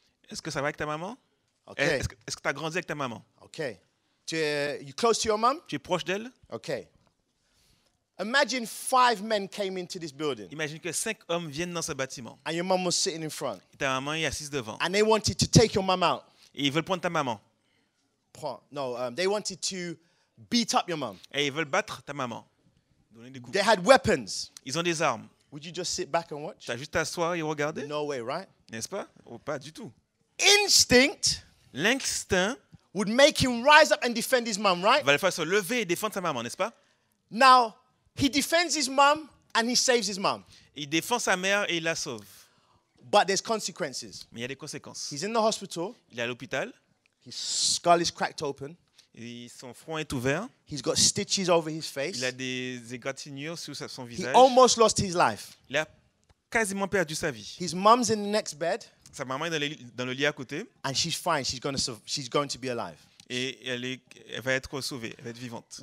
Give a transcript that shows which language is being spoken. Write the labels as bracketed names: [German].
[French] Est-ce que ça va avec ta maman? [English] Okay. [French] Est-ce que tu as grandi avec ta maman? [English] Okay. You close to your mom? [French] Tu es proche d'elle? [English] Okay. Imagine 5 men came into this building [French] Imagine que 5 hommes viennent dans ce bâtiment. [English] and your mom was sitting in front [French] Et ta maman est assise devant. [English] and they wanted to take your mom out. [French] Et ils veulent prendre ta maman. [English] No, they wanted to beat up your mom. [French] Et ils veulent battre ta maman. Donner des coups. [English] They had weapons. [French] Ils ont des armes. [English] Would you just sit back and watch? [French] Tu as juste à t'asseoir et regarder? [English] No way, right? [French] N'est-ce pas? Oh, pas du tout. [English] Instinct [French] L'instinct [English] would make him rise up and defend his mom, right? [French] va le faire se lever et défendre sa maman, n'est-ce pas? [English] Now, he defends his mom and he saves his mom. [French] Il défend sa mère et il la sauve. [English] But there's consequences. [French] Mais il y a des conséquences. [English] He's in the hospital. [French] Il est à l'hôpital. [English] His skull is cracked open. [French] Et son front est ouvert. [English] He's got stitches over his face. [French] Il a des égratignures sur son [English] He [French] visage. [English] almost lost his life. [French] Il a quasiment perdu sa vie. [English] His mom's in the next bed [French] Sa maman est dans le lit à côté [English] and she's fine. She's going to be alive. [French] et elle va être sauvée, elle va être vivante.